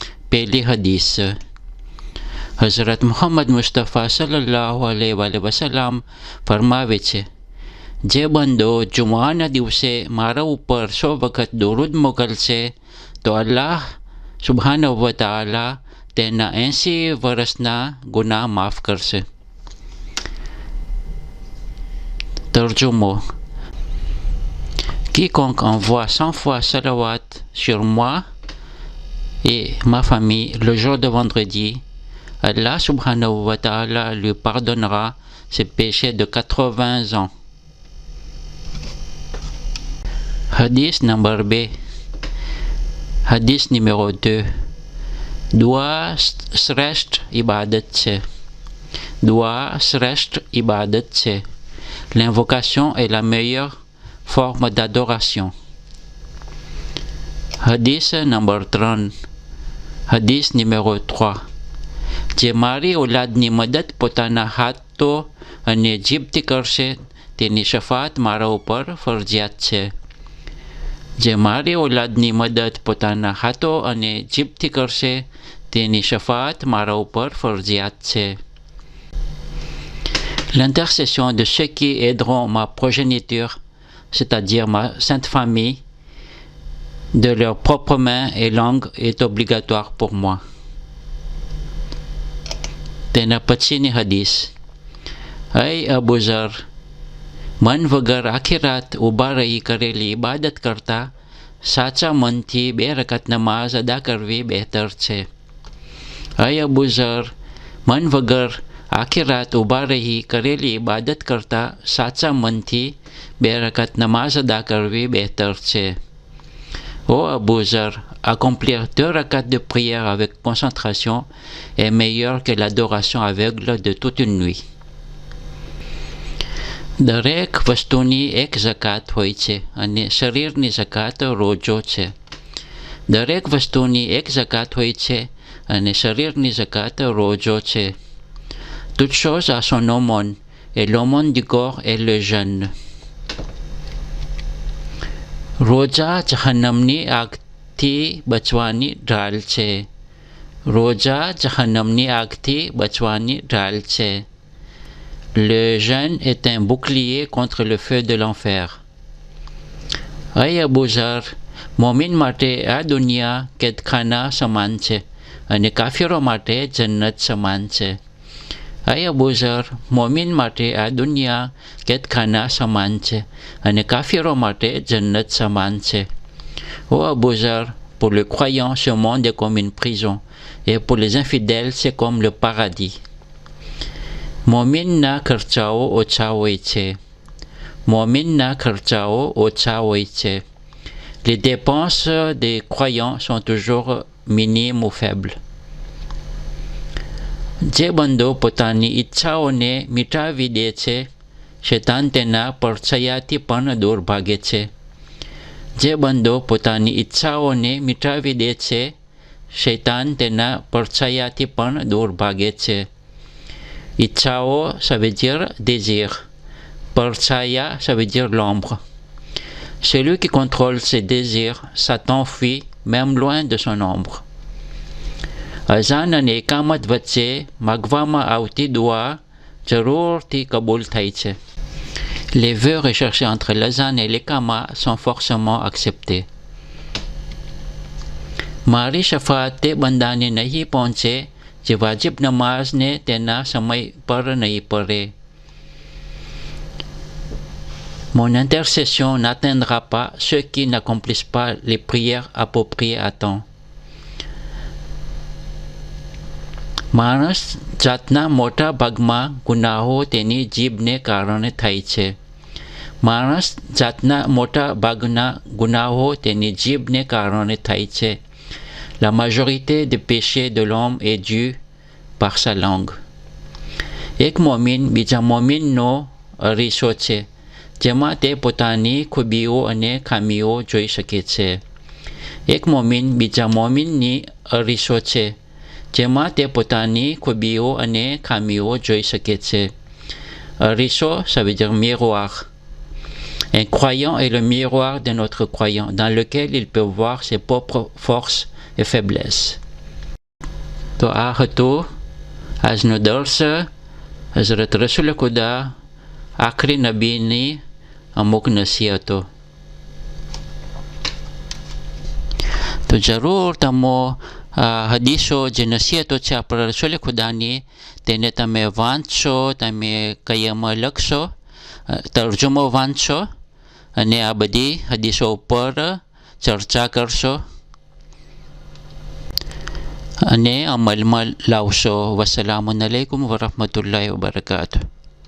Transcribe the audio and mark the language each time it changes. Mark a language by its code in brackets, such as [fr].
[gu] પહેલી હદીસ, હઝરત મુહમ્મદ મુસ્તફા સલ્લલ્લાહુ અલૈહિ વસલ્લમ ફરમાવે છે, જે બંદો જુમાના દિવસે મારા ઉપર 100 વખત દુરૂદ મોકલશે તો અલ્લાહ સુબ્હાનહુ વ તઆલા તેના 80 વર્ષના ગુનાહ માફ કરશે. [fr] તર્જુમો: Quiconque envoie 100 fois salawat sur moi et ma famille le jour de vendredi, Allah subhanahu wa ta'ala lui pardonnera ses péchés de 80 ans. [en] Hadith number B. [fr] Hadith numéro 2. [gu] Dua શ્રેષ્ઠ ibadat છે. Dua શ્રેષ્ઠ ibadat છે. [fr] L'invocation est la meilleure forme d'adoration. [en] Hadith number 3. [fr] Hadith numéro 3. [gu] જે મારી ઓલાદની મદદ પોતાના હાથો અને જીભથી કરશે તેની શફાત મારા ઉપર ફરજિયાત છે. જે મારી ઓલાદની મદદ પોતાના હાથો અને જીભથી કરશે તેની શફાત મારા ઉપર ફરજિયાત છે. [fr] L'intercession de ceux qui aideront ma progéniture, c'est-à-dire ma sainte famille, de leurs propres mains et langues est obligatoire pour moi. [gu] તેના પછીની હદીસ, અય અબુ ઝર, મન વગર આખી રાત ઊભા રહી કરેલી ઇબાદત કરતાં સાચા મનથી 2 રકાત નમાઝ અદા કરવી બહેતર છે. અય અબુ ઝર, મન વગર આખી રાત ઊભા રહી કરેલી ઇબાદત કરતાં સાચા મનથી 2 રકાત નમાઝ અદા કરવી બહેતર છે. [fr] Ô Abu Zar, accomplir 2 rakats de prière avec concentration est meilleur que l'adoration aveugle de toute une nuit. [gu] દરેક વસ્તુની એક ઝકાત હોય છે અને શરીરની ઝકાત રોજો છે. દરેક વસ્તુની એક ઝકાત હોય છે અને શરીરની ઝકાત રોજો છે. [fr] Toute chose a son aumône et l'aumône du corps est le jeûne. [gu] રોજા જહન્નમની આગથી બચવાની ઢાલ છે. રોજા જહન્નમની આગથી બચવાની ઢાલ છે. [fr] Le jeûne est un bouclier contre le feu de l'enfer. [gu] અય અબુ ઝર, મોમિન માટે આ દુનિયા કેદખાના સમાન છે અને કાફિરો માટે જન્નત સમાન છે. અય અબુ ઝર, મોમિન માટે આ દુનિયા કેદખાના સમાન છે અને કાફિરો માટે જન્નત સમાન છે. [fr] Ô Abu Zar, pour les croyants ce monde est comme une prison et pour les infidèles c'est comme le paradis. [gu] મોમિનના ખર્ચાઓ ઓછા હોય છે. મોમિનના ખર્ચાઓ ઓછા હોય છે. [fr] Les dépenses des croyants sont toujours minimes ou faibles. [gu] જે બંદો પોતાની ઈચ્છાઓને મિટાવી દે છે, શૈતાન તેના પડછાયાથી પણ દૂર ભાગે છે. જે બંદો પોતાની ઈચ્છાઓને મિટાવી દે છે, શૈતાન તેના પડછાયાથી પણ દૂર ભાગે છે. [fr] ઈચ્છાઓ ça veut dire désir, પડછાયા ça veut dire l'ombre. Celui qui contrôle ses désirs Satan fuit même loin de son ombre. [gu] Azan અને એકામત વચ્ચે માગવામાં આવતી દુઆ જરૂરથી કબૂલ થાય છે. [fr] Les vœux recherchés entre l'azan et l'ékama sont forcément acceptés. [gu] મારી શફાત તે બંદાને નહીં પહોંચે જે વાજિબ નમાઝને તેના સમય પર નહીં પઢે. [fr] Mon intercession n'atteindra pas ceux qui n'accomplissent pas les prières appropriées à temps. [gu] માણસ જાતના મોટા ભાગમાં ગુનાહો તેની જીભને કારણે થાય છે. માણસ જાતના મોટા ભાગના ગુનાહો તેની જીભને કારણે થાય છે. [fr] La majorité des péchés de l'homme est due par sa langue. [gu] એક મોમીન બીજા મોમીનનો અરીસો છે જેમાં તે પોતાની ખૂબીઓ અને ખામીઓ જોઈ શકે છે. એક મોમીન બીજા મોમીનની અરીસો છે જેમાં તે પોતાની ખૂબીઓ અને ખામીઓ જોઈ શકે છે. [fr] અરીસો, ça veut dire miroir. Un croyant est le miroir d'un autre croyant dans lequel il peut voir ses propres forces et faiblesses. [gu] તો આ હતું આજનો દર્સ હઝરત રસૂલ ખુદા આખરી નબીની અમુક નસીહતો. તો જરૂર તમો હદીસો જે નસીહતો છે આપણા રસૂલ ખુદાની તેને તમે વાંચશો, તમે કયમાં લખશો, તર્જુમો વાંચશો અને આ બધી હદીસો ઉપર ચર્ચા કરશો અને અમલમાં લાવશો. વસ્સલામુ અલૈકુમ વરહમતુલ્લાહિ વબરકાતુહુ.